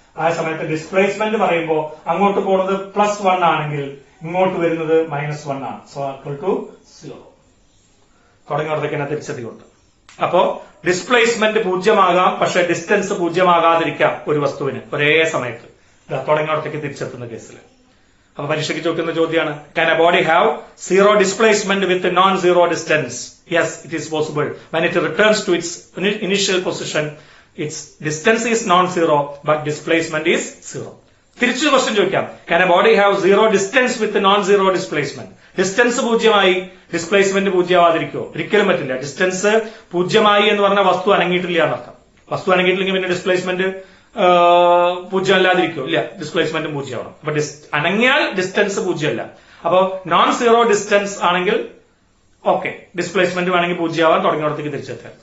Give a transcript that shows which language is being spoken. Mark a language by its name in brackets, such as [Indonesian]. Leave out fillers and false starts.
[Malayalam] ആ സമയത്ത് ഡിസ്പ്ലേസ്മെന്റ് പറയുമ്പോൾ അങ്ങോട്ട് പോകുന്നത് +1 ആണെങ്കിൽ ഇങ്ങോട്ട് വരുന്നത് -1 ആണ്. സോ = 0. തുടങ്ങിയോടത്തേക്ക് തന്നെ തിരിച്ചെത്തിക്കൊണ്ട്. അപ്പോ ഡിസ്പ്ലേസ്മെന്റ് 0 ആകാം, പക്ഷെ ഡിസ്റ്റൻസ് 0 ആകാതിരിക്കാം ഒരു വസ്തുവിന് ഒരേ സമയത്ത് തുടങ്ങിയോടത്തേക്ക് തിരിച്ചെത്തുന്ന കേസിൽ. അപ്പൊ പരീക്ഷയ്ക്ക് ചോദിക്കുന്ന ചോദ്യമാണ്, [English] can a body have zero displacement with non-zero distance? Yes, it is possible. When it returns to its initial position, its distance is non-zero, but displacement is zero. [Malayalam] തിരിച്ചു ക്വസ്റ്റ്യൻ ചോദിക്കാം, [English] can a body have zero distance with non-zero displacement? [Malayalam] Distance പൂജ്യമായി displacement പൂജ്യമാവാതിരിക്കുമോ? ഒരിക്കലും പറ്റില്ല. Distance പൂജ്യമായി എന്ന് പറഞ്ഞാൽ വസ്തു അനങ്ങിയിട്ടില്ല എന്നർത്ഥം. വസ്തു അനങ്ങിയിട്ടില്ലെങ്കിൽ പിന്നെ ഡിസ്പ്ലേസ്മെന്റ് പൂജ്യമല്ലാതിരിക്കുമോ? ഇല്ല, ഡിസ്പ്ലേസ്മെന്റും പൂജ്യമാവണം. അപ്പൊ അനങ്ങിയാൽ ഡിസ്റ്റൻസ് പൂജ്യമല്ല. അപ്പൊ നോൺ സീറോ ഡിസ്റ്റൻസ് ആണെങ്കിൽ ഓക്കെ, ഡിസ്പ്ലേസ്മെന്റ് വേണമെങ്കിൽ പൂജ്യമാവാൻ തുടങ്ങിയോടത്തേക്ക് തിരിച്ചെത്താം.